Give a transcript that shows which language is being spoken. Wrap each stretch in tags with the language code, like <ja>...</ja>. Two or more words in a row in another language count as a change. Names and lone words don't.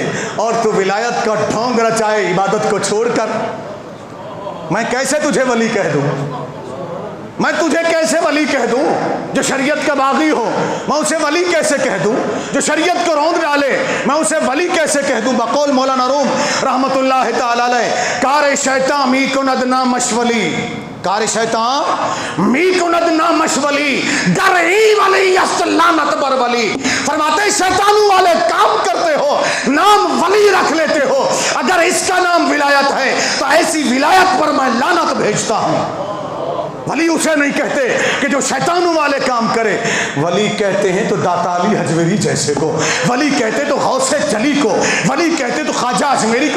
<ur>اور تو ولایت کا ڈھونگ رچائے عبادت کو چھوڑ کر. میں کیسے تجھے ولی کہہ دوں؟ میں تجھے کیسے ولی کہہ دوں جو شریعت کا باغی ہو؟ میں اسے ولی کیسے کہہ دوں جو شریعت کو روند ڈالے؟ میں اسے ولی کیسے کہہ دوں؟ بقول مولانا روم رحمت اللہ تعالی علیہ,</ur> <fa>کار شیطان می کند نا مشولی, کار شیطان می کند نا مشولی, در ای ولی است لعنت بر ولی.</fa> <ur>فرماتے شیطانوں والے کام کرتے ہو, نام ولی رکھ لیتے ہو, اگر اس کا نام ولایت ہے تو ایسی ولایت پر میں لعنت بھیجتا ہوں. ولی اسے نہیں کہتے کہ جو شیطانوں والے کام کرے. ولی کہتے ہیں تو داتا علی حجویری جیسے کو, ولی کہتے تو غوث جلی کو, ولی کہتے تو خواجہ اجمیری کو.</ur>